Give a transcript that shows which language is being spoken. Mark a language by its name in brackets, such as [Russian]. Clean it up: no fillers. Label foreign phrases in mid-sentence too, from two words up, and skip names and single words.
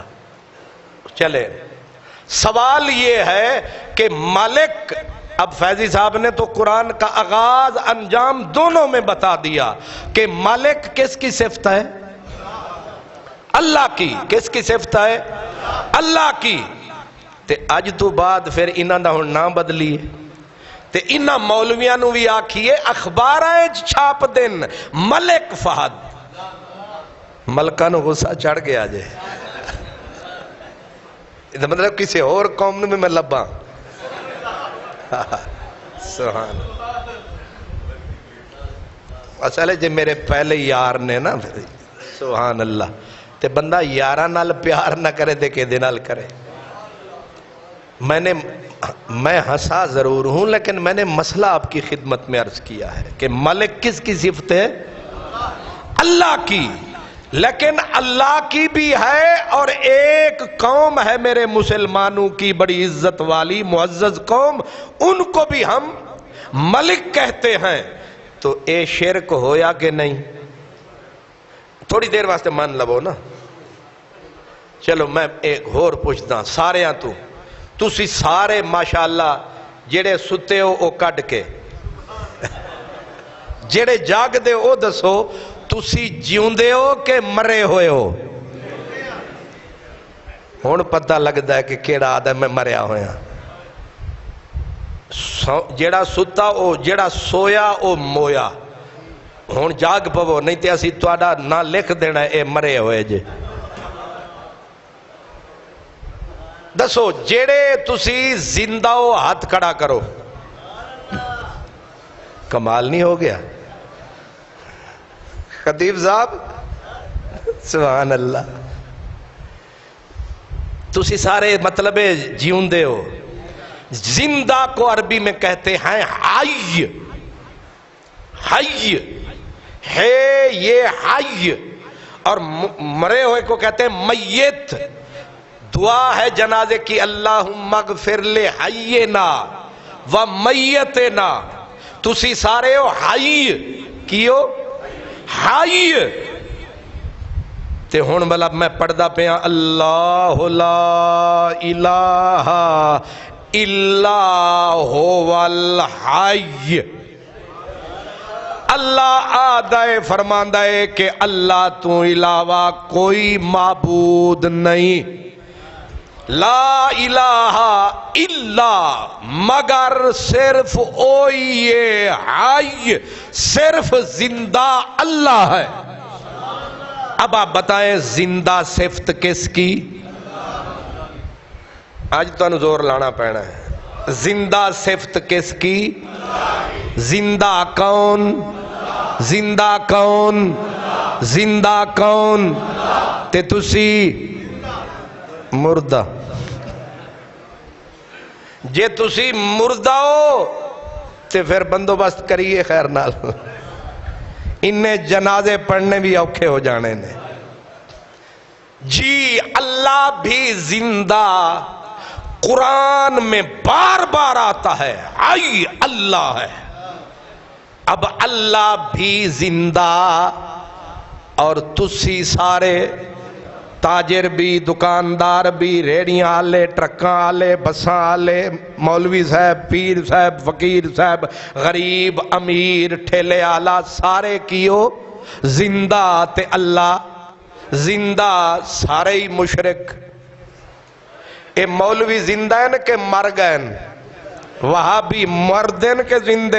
[Urdu] چلے سوال یہ ہے کہ مالک، اب فیضی صاحب نے تو قرآن کا آغاز انجام دونوں میں بتا دیا کہ مالک کس کی صفت ہے؟ اللہ کی۔ کس کی صفت ہے؟ [Punjabi] اللہ کی۔ تے اج تو بعد پھر انہاں دا ہن نام بدلی تے انہاں مولویاں نو بھی آکھیے اخباراں چھاپ دن ملک فہد، ملکاں نو غصہ چڑھ گیا جے، مطلب [Urdu] کسی اور قوم میں [Punjabi] لباں، سبحان اصل ہے جے میرے پہلے یار نے نا، سبحان اللہ، تے بندہ یاراں نال پیار نہ کرے تے کہ دے نال کرے۔ [Urdu] میں ہنسا ضرور ہوں لیکن میں نے مسئلہ آپ کی خدمت میں عرض کیا ہے کہ ملک کس کی صفت ہے؟ اللہ کی، لیکن اللہ کی بھی ہے اور ایک قوم ہے میرے مسلمانوں کی بڑی عزت والی معزز قوم، ان کو بھی ہم ملک کہتے ہیں، [Punjabi] تو اے شرک ہویا کہ نہیں؟ تھوڑی دیر واسطے مان لبو نا، [Urdu] چلو میں ایک اور پوچھتا [Punjabi] سارے ہاں تسی سارے ماشاءاللہ جڑے ستے ہو او کڈ کے، جڑے جاگ دے او دسو تسی جیون دے ہو کہ مرے ہوئے ہو؟ ہون پتہ لگتا ہے کہ کیڑا آدھا میں مریا ہویا، جڑا ستا او جڑا سویا او مویا، ہون جاگ پو نہیں تے اسی تواڈا نہ لکھ دینا اے مرے ہوئے جے۔ دسو جیڑے تسی زندہ ہو ہاتھ کھڑا کرو. [Urdu] کمال نہیں ہو گیا خطیب صاحب؟ [Punjabi] سبحان اللہ. تسی سارے مطلب جیون دے ہو. [Urdu] زندہ کو عربی میں کہتے ہیں حی. حی ہے یہ حی. اور مرے ہوئے کو کہتے ہیں میت. دعا ہے جنازے کی [Arabic] اللہم اغفر لحینا و میتنا. [Punjabi] تسی سارے ہو حی کیو حی. تے ہون بلا میں پڑھدا پیا اللہ [Arabic] لا الہ الا هو الحی. [Punjabi] اللہ آدھے فرماندہ ہے کہ اللہ تو علاوہ کوئی معبود نہیں. [Arabic] لا الہ الا [Punjabi] مگر صرف اوئی حی صرف زندہ اللہ ہے. [Urdu] اب آپ بتائیں زندہ صفت کس کی؟ [Punjabi] آج تو انہوں زور لانا پینا ہے. [Urdu] زندہ صفت کس کی؟ زندہ کون؟ زندہ کون؟ زندہ کون؟ [Punjabi] تے تسی مردہ. جے تسی مردہ ہو تے پھر بندوبست کریے خیر نال. انہیں جنازے پڑھنے بھی اوکھے ہو جانے نے. [Urdu] جی اللہ بھی زندہ قرآن میں بار بار آتا ہے آئی اللہ ہے. [Punjabi] اب اللہ بھی زندہ اور تسی سارے تاجر بھی دکاندار بھی ریڑیاں آلے ٹرکاں آلے بساں آلے مولوی صاحب پیر صاحب فقیر صاحب غریب امیر ٹھیلے آلہ سارے کیو زندہ. تے اللہ زندہ سارے ہی مشرک. [Urdu] اے مولوی زندہ ہیں کہ مر گئے؟ [Punjabi] وہابی مردن کے زندے.